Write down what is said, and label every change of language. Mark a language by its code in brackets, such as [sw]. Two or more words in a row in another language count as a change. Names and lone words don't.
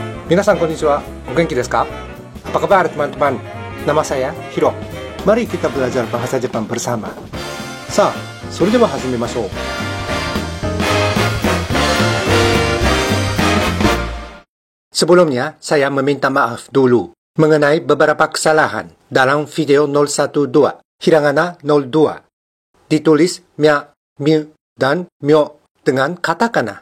[ja] 皆さんこんにちは、お元気ですか? [id] Apa kabar teman-teman? Nama saya Hiro. Mari kita belajar bahasa Jepang bersama. [ja] Sa, それでは始めましょう. [id] Sebelumnya, saya meminta maaf dulu mengenai beberapa kesalahan dalam video 012, hiragana 02. Ditulis mya, miu, dan myo dengan katakana.